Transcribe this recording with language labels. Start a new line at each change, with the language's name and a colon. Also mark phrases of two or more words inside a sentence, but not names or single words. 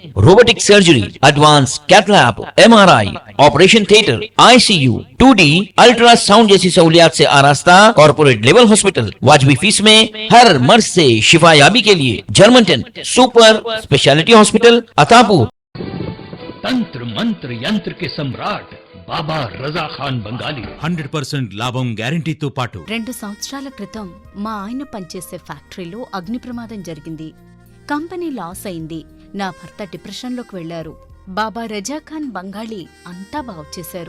Urdu: روبوٹک سرجری، ایڈوانس کیتھ لیب، MRI، آپریشن تھیٹر، ICU، 2D الٹرا ساؤنڈ جیسی سہولیات سے آراستہ کارپوریٹ لیول ہاسپٹل، واجبی فیس میں ہر مرض سے شفا یابی کے لیے جرمنٹن سپر اسپیشلٹی ہاسپٹل عطاپور۔ تنتر منتر ینتر کے سمراٹ
Telugu: బాబా రజా ఖాన్ బంగాలి 100% లాభం గ్యారంటీతో పాటు 2 సంవత్సరాల క్రితం మా ఆయన పనిచేసే ఫ్యాక్టరీలో అగ్ని ప్రమాదం జరిగింది. కంపెనీ లాస్ అయింది. నా భర్త డిప్రెషన్లోకి వెళ్లారు. బాబా రజాఖాన్ బంగాళీ అంతా బాగుచేశారు.